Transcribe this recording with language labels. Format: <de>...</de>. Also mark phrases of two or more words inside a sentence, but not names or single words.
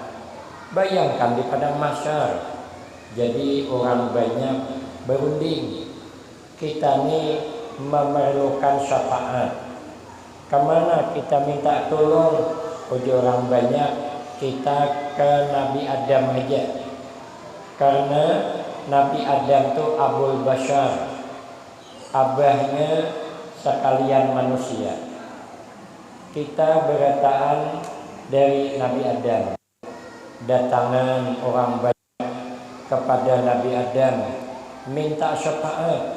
<id>Bayangkan di padang mahsyar. Jadi orang banyak berunding. Kita ni memerlukan syafaat. Kemana kita minta tolong? Uji orang banyak kita ke Nabi Adam aja. Karena Nabi Adam itu</id> <ar>أبو البشر,</ar> <id>abahnya sekalian manusia. Kita berataan dari Nabi Adam. Datangan orang banyak kepada Nabi Adam minta syafaat.</id>